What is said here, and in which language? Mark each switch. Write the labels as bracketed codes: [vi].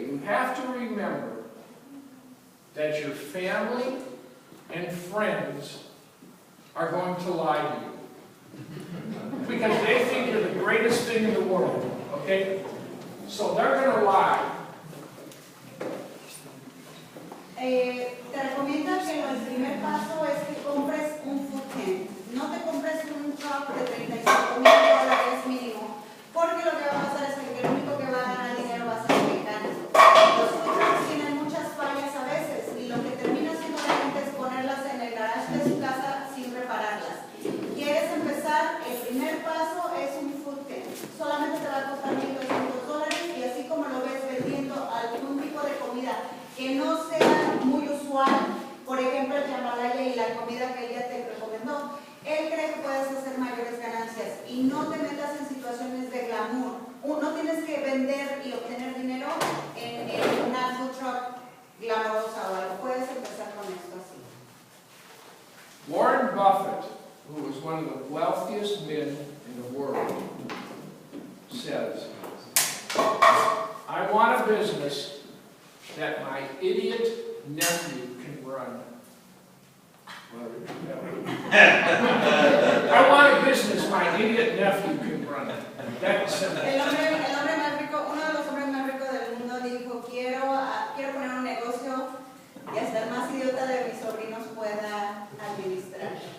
[en] You have to remember that your family and friends are going to lie to you. Because they think you're the greatest thing in the world, okay? So they're going to lie. [es] Te recomiendo que el primer paso es que compres un food tent. No te compres un truck de $35,000 mínimo, porque lo que va a pasar es que el único que va a ganar dinero va a ser el mecánico. Los food trucks tienen muchas fallas a veces, y lo que termina haciendo la gente es ponerlas en el garage de su casa sin repararlas. ¿Quieres empezar? El primer paso es un food tent. Solamente te va a costar $1,200, y así como lo ves vendiendo algún tipo de comida que no sea muy usual, por ejemplo el jambalaya y la comida que ella te recomendó, él cree que puedes hacer mayores ganancias, y no te metas en situaciones de glamour. No tienes que vender y obtener dinero en una food truck glamorosa o algo. Puedes empezar con esto así. [en] Warren Buffett, who was one of the wealthiest men in the world, says, I want a business that my idiot nephew can run. I want a business my idiot nephew can run. That's simple. [es] El hombre más rico, uno de los hombres más ricos del mundo dijo, quiero poner un negocio y hasta el más idiota de mis sobrinos pueda administrar.